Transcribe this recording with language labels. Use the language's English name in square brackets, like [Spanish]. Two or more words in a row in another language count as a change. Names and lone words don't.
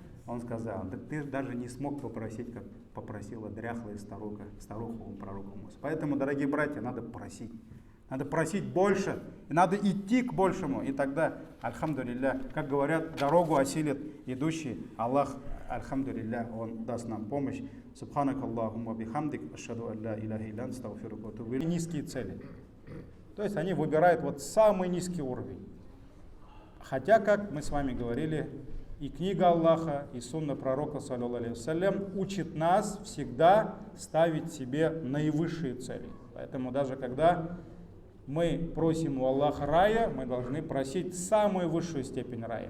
[Russian] Он сказал: да ты даже не смог попросить, как попросила дряхлая старуха у пророка Мусы. Поэтому, дорогие братья, надо просить. Надо просить больше, и надо идти к большему. И тогда, альхамдулилля, как говорят, дорогу осилит идущий. Аллах, альхамдулилля, Он даст нам помощь. [Arabic] سبحانك اللهم وبحمدك، أشهد أن لا إله إلا أنت، أستغفرك وأتوب إليك. [Russian] Низкие цели. То есть они выбирают вот самый низкий уровень. Хотя, как мы с вами говорили, и книга Аллаха, и сунна пророка, [Arabic] صلى الله عليه وسلم, [Russian] учит нас всегда ставить себе наивысшие цели. Поэтому даже когда мы просим у Аллаха рая, мы должны просить самую высшую степень рая.